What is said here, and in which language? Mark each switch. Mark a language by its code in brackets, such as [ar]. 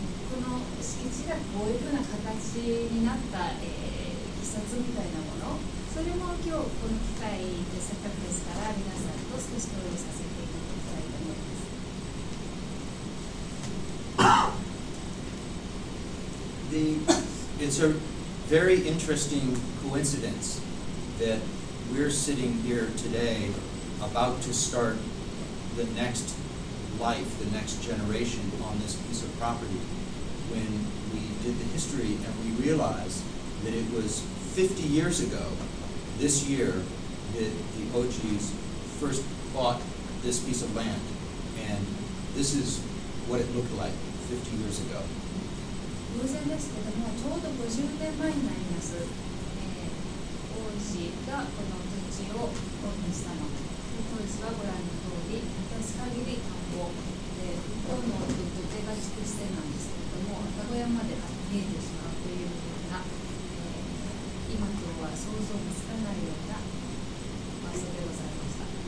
[ja] この敷地がこういうふうな形になった、いきさつみたいなもの、それも今日この機会でせっかくですから皆さんと少し共有させていただきたいと思います。 [en] It's a very interesting coincidence that we're sitting here today about to start the next life, the next generation on this piece of property, when we did the history and we realized that it was 50 years ago, this year, that the Ojis first bought this piece of land. And this is what it looked like 50 years ago. [ja] 偶然ですけども、ちょうど50年前になります。王子がこの土地を購入したの。当時はご覧の通り、見渡す限り田んぼで、向こうの土手が筑紫線なんですけれども、愛宕山まで見えてしまうというような、今とは想像がつかないような場所でございました。